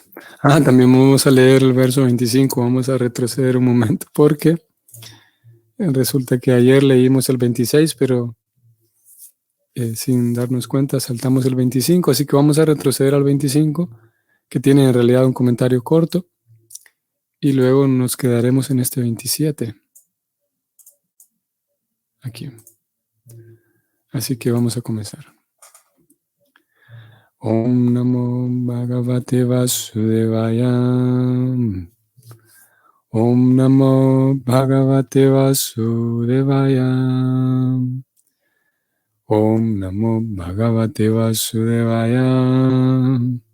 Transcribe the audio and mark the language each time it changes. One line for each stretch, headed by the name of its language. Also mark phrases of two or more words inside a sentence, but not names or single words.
Spanish: También vamos a leer el verso 25, vamos a retroceder un momento porque resulta que ayer leímos el 26, pero sin darnos cuenta saltamos el 25, así que vamos a retroceder al 25, que tiene en realidad un comentario corto, y luego nos quedaremos en este 27. Aquí. Así que vamos a comenzar.
Sanskrit: ॐ नमो भगवते वासुदेवाय. ॐ नमो भगवते वासुदेवाय. ॐ नमो भगवते वासुदेवाय.